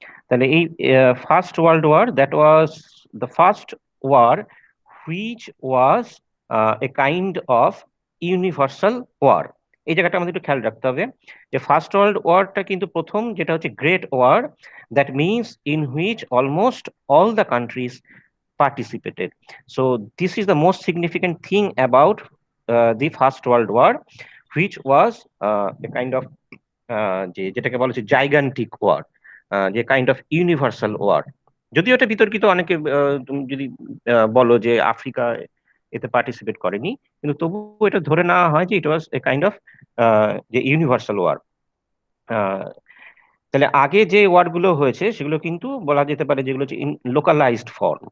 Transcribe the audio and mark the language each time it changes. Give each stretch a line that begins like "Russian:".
English: তাহলে এই first world war, that was the first war which was a kind of universal war.
Bangla: এই জায়গাটা আমাদের একটু খেয়াল রাখতে হবে যে ফার্স্ট ওয়ার্ল্ড ওয়ারটা কিন্তু প্রথম, যেটা হচ্ছে great war,
English: That means in which almost all the countries participated. So this is the most significant thing about the First World War, which was a kind of
Bangla: যেটাকে বলা হচ্ছে
English: Gigantic war, যে kind of universal war.
Bangla: যদিও এটা বিতর্কিত, অনেকে তুমি যদি বলো যে আফ্রিকা এতে পার্টিসিপেট করেনি, কিন্তু তবুও এটা ধরে নেওয়া হয় যে
English: It was a kind of যে universal war.
Bangla: তাহলে আগে যে ওয়ার গুলো হয়েছে সেগুলো কিন্তু বলা যেতে পারে যেগুলো হচ্ছে লোকালাইজড ফর্ম।